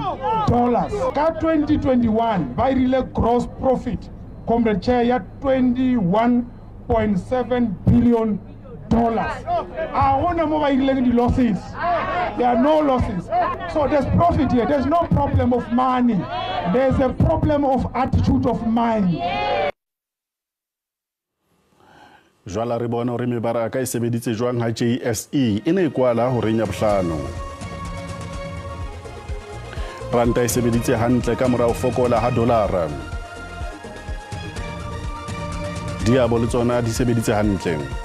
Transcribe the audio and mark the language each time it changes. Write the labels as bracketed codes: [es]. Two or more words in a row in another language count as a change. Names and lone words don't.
[en] In 2021, by real gross profit, Comrade Chair, had $21.7 billion. I want to move losses. There are no losses. So there's profit here. There's no problem of money. There's a problem of attitude of mind. [st] Jwala re bona hore mebaraka e sebeditse jwang ha JSE e ne kwala hore nya bohlano. Ranta e sebeditse hantle ka mora ho fokola ha dolara. Diabo le tsona di sebeditse hantle.